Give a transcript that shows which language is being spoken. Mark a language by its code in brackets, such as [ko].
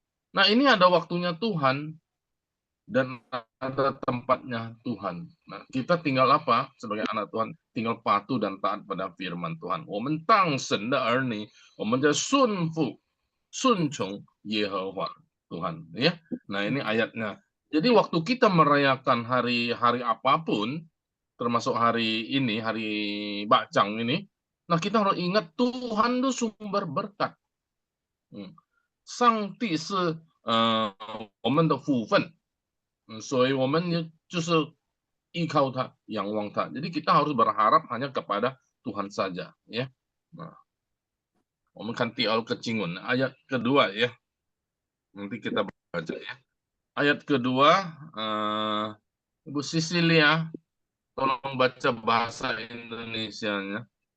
[id] Nah, ini ada waktunya Tuhan dan ada tempatnya Tuhan. Nah, kita tinggal apa sebagai anak Tuhan? Tinggal patuh dan taat pada firman Tuhan. [zh] 我们当神的儿女，我们在顺从耶和华 [id] Tuhan, ya. Nah, ini ayatnya. Jadi waktu kita merayakan hari apapun, termasuk hari ini, hari Bacang ini, nah kita harus ingat Tuhan itu sumber berkat. [zh] 上帝是我们的福分，所以我们就是依靠他，仰望他。 [id] Jadi kita harus berharap hanya kepada Tuhan saja, ya. Nah, [zh] 我们看第二个经文 [id] ayat kedua ya. Nanti kita baca ya. Ayat kedua, Ibu Sisilia, tolong baca bahasa Indonesianya.